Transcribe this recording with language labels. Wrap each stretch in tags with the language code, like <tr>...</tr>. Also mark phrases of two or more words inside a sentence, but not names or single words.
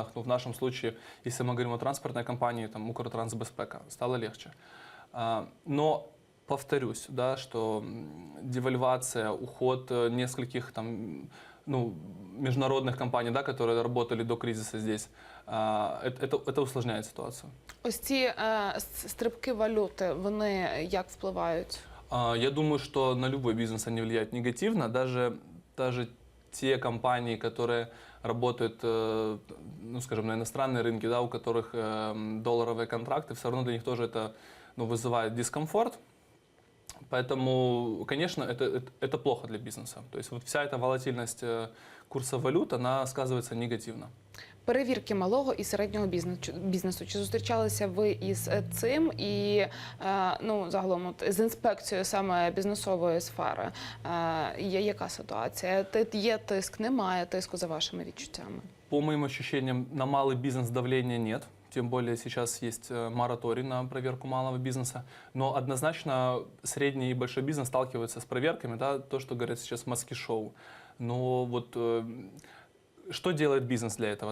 <ru>Ну, в нашем случае, если мы говорим о транспортной компании, там Укртрансбезпека, стало легче. Но повторюсь, да, что девальвация, уход нескольких там, ну, международных компаний, да, которые работали до кризиса здесь, это усложняет ситуацию.</ru> <uk>Ось ці стрибки валюти, вони як впливають?</uk> <ru>Я думаю, что на любой бизнес они влияют негативно. Даже те компании, которые работают, ну, скажем, на иностранные рынки, да, у которых долларовые контракты, все равно для них тоже это, ну, вызывает дискомфорт. Поэтому, конечно, это плохо для бизнеса. То есть вот вся эта волатильность курса валют, она сказывается негативно.</ru> <uk>Перевірки малого і середнього бізнесу. Чи зустрічалися ви із цим і ну, загалом от, з інспекцією саме бізнесової сфери? Яка ситуація? Є тиск, немає тиску за вашими відчуттями?</uk> <ru>По моим ощущениям, на малый бизнес давления нет. Тем более сейчас есть мораторий на проверку малого бизнеса. Но однозначно средний и большой бизнес сталкиваются с проверками, да, то, что говорят сейчас маски-шоу. Но вот что делает бизнес для этого?</ru>